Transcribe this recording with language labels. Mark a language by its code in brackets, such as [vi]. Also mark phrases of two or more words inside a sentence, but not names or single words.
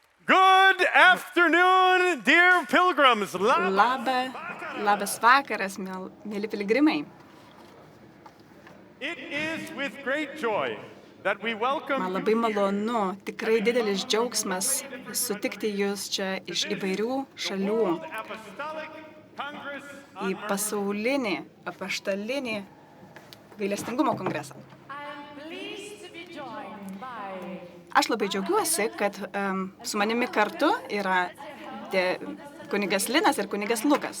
[en] Good afternoon, dear pilgrims. [lt] Labas vakaras, mėly piligrimai. [en] It is with great joy that we welcome [lt] Man labai malonu, tikrai didelis džiaugsmas sutikti jūs čia iš įvairių šalių [en] Apostolic Congress [lt] į pasaulinį apaštalinį gailestingumo kongresą. Aš labai džiaugiuosi, kad su manimi kartu yra kunigas Linas ir kunigas Lukas.